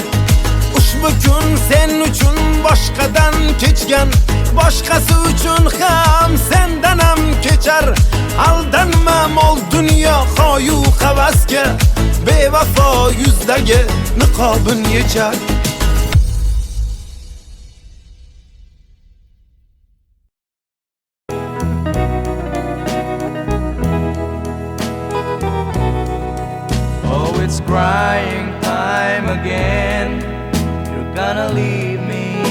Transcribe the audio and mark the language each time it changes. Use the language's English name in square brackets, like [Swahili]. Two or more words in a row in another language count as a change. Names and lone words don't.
[Uzbek] Ushbu kun sen uchun boshqadan kechgan, boshqasi uchun ham sendan ham kechar. Aldanma mol dunyo qo'yu havasga, bevafo yuzdagi niqobin yechar. [English] It's crying time again. You're gonna leave me.